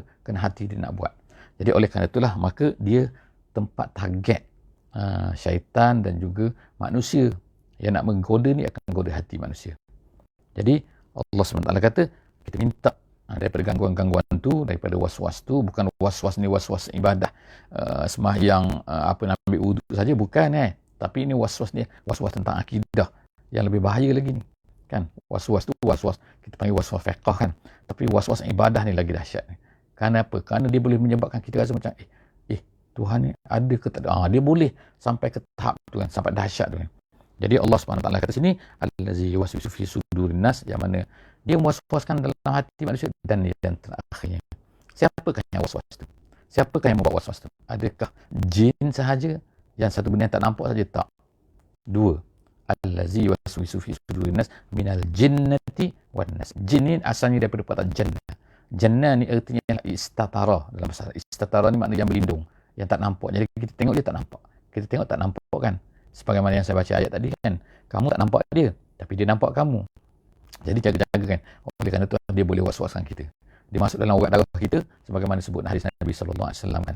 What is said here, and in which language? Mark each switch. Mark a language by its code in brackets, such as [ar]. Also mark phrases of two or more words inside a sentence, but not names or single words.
[ms] Kerana hati dia nak buat. Jadi oleh kerana itulah, maka dia tempat target syaitan dan juga manusia yang nak menggoda ni akan menggoda hati manusia. Jadi Allah SWT kata, kita minta daripada gangguan-gangguan tu, daripada was-was tu, bukan was-was ni was-was ibadah, sembahyang, nak ambil wuduk saja, bukan tapi ini was-was ni was-was tentang akidah yang lebih bahaya lagi ni kan. Was-was tu was-was kita panggil was-was fiqh kan, tapi was-was ibadah ni lagi dahsyat ni. Kenapa? Kerana dia boleh menyebabkan kita rasa macam Tuhan ni ada ke tak ada. Dia boleh sampai ke tahap tu kan, sampai dahsyat tu kan. Jadi Allah SWT kata sini, [ar] الذي يوسوس في صدور الناس, [ms] yang mana dia mewas-waskan dalam hati manusia. Dan yang terakhirnya, siapakah yang was-was tu? Siapakah yang membuat was-was tu? Adakah jin sahaja yang satu benda yang tak nampak saja? Tak. Dua, [ar] الذي يوسوس في صدور الناس من الجنة والناس. [ms] Jin ni asalnya daripada perkataan jannah. Jannah ni artinya istatara dalam bahasa. Istatara ni makna yang berlindung, yang tak nampak. Jadi kita tengok dia tak nampak. Kita tengok tak nampak kan. Sebagaimana yang saya baca ayat tadi kan. Kamu tak nampak dia, tapi dia nampak kamu. Jadi jaga-jaga kan. Oleh kerana itu dia boleh was-waskan kita. Dia masuk dalam urat darah kita, sebagaimana disebut hadis Nabi SAW kan.